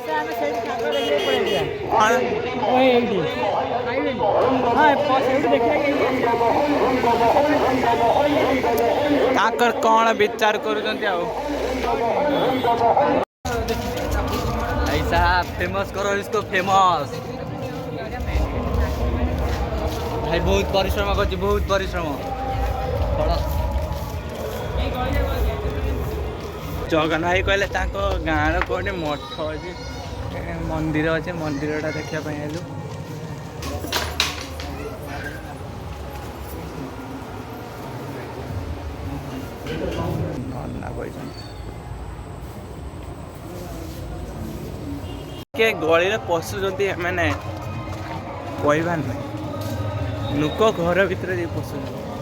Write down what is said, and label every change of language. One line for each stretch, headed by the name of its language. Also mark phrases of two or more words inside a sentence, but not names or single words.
Odia: ତାଙ୍କର କ'ଣ ବିଚାର କରୁଛନ୍ତି ଆଉ
Hindi: ऐसा फेमस करो इसको फेमस भाई बहुत परिश्रम कर बहुत परिश्रम
Odia: ଜଗନ ଭାଇ କହିଲେ ତାଙ୍କ ଗାଁର କେଉଁଠି ମଠ ଅଛି ମନ୍ଦିର ଅଛି ମନ୍ଦିରଟା ଦେଖିବା ପାଇଁ ଆଇଲୁ କିଏ ଗଳିରେ ପଶୁଛନ୍ତି ଏମାନେ କହିବା ନାହିଁ ଲୋକ ଘର ଭିତରେ ଯାଇ ପଶୁଛନ୍ତି